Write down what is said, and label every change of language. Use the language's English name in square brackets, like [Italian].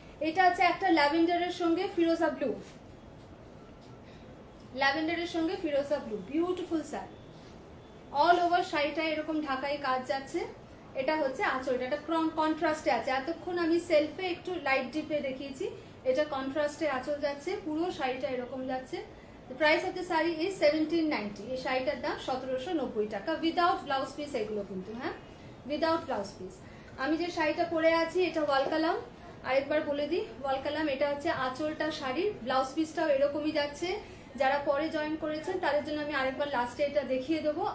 [Bangla] এটা হচ্ছে একটা ল্যাভেন্ডারের সঙ্গে ফিরোজা ব্লু, ল্যাভেন্ডারের সঙ্গে ফিরোজা blue, beautiful sari. All over শাড়িটা এরকম ঢাকায় কাজ যাচ্ছে। এটা হচ্ছে আঁচলটা, এটা কন্ট্রাস্টে আছে। এতক্ষণ আমি সেলফে একটু লাইট ডিপে দেখিয়েছি, এটা কন্ট্রাস্টে আঁচল যাচ্ছে, পুরো শাড়িটা এরকম যাচ্ছে। [English] The price of the sari is 1790। [Bangla] এই শাড়িটার দাম 1790 টাকা, উইদাউট ব্লাউজ পিস এগুলো কিন্তু, হ্যাঁ উইদাউট ব্লাউজ পিস। আমি যে শাড়িটা পরে আছি এটা ওয়াল কালাম, আরেকবার বলে দিই ওয়াল কালাম। এটা হচ্ছে আঁচলটা শাড়ির, ব্লাউজ পিসটাও এরকমই যাচ্ছে। যারা পরে জয়েন করেছেন তাদের জন্য আমি আরেকবার লাস্টে এটা দেখিয়ে দেবো।